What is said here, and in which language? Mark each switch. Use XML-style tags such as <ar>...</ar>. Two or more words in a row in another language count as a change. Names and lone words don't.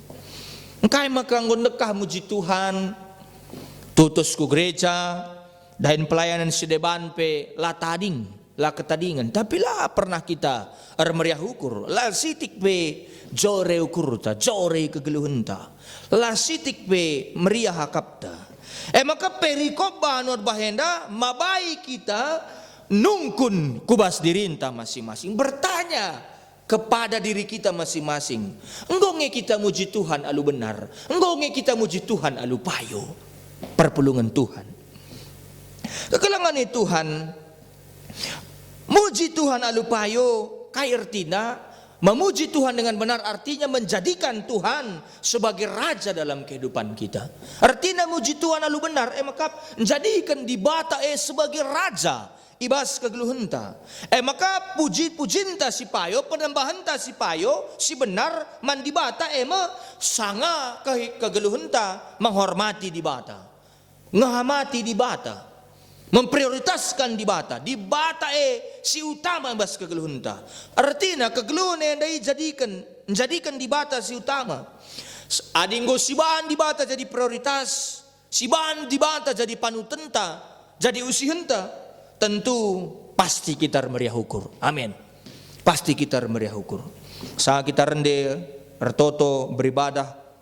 <btx>Engkai maka ngondekah muji Tuhan tutus ku gereja dan pelayanan sedeban pe la tading la ketadingan tapi lah pernah kita meriah ukur la sitik pe jore ukur ta jore kegeluhenta la sitik pe meriah hakapta maka perikop banor bahenda mabai kita nungkun kubas dirinta masing-masing</btx> <id>bertanya kepada diri kita masing-masing.</id> <btx>Enggak kita muji Tuhan alu benar. Enggak kita muji Tuhan alu payo. Perpulungan Tuhan. Kekelangan Tuhan. Muji Tuhan alu payo. Kai artinya.</btx> <id>Memuji Tuhan dengan benar artinya menjadikan Tuhan sebagai raja dalam kehidupan kita. Artinya</id> <btx>muji Tuhan alu benar.</btx> <id>Maka menjadikan di bata sebagai raja.</id> <btx>Ibas kegeluhenta. Maka puji-pujinta si payo, penambahanta si payo, si benar mandibata sanga kegeluhenta menghormati di bata. Ngahamati di bata. Memprioritaskan di bata. Di bata si utama ibas kegeluhenta. Artinya kegeluhan</btx> <id>yang menjadikan</id> <btx>di bata si utama. Adinggo si bahan di bata jadi prioritas. Si bahan di bata jadi panutenta, jadi usihenta. Tentu pasti kita meriah ukur. Amin. Pasti kita meriah ukur. Saat kita rende ertoto beribadah.</btx>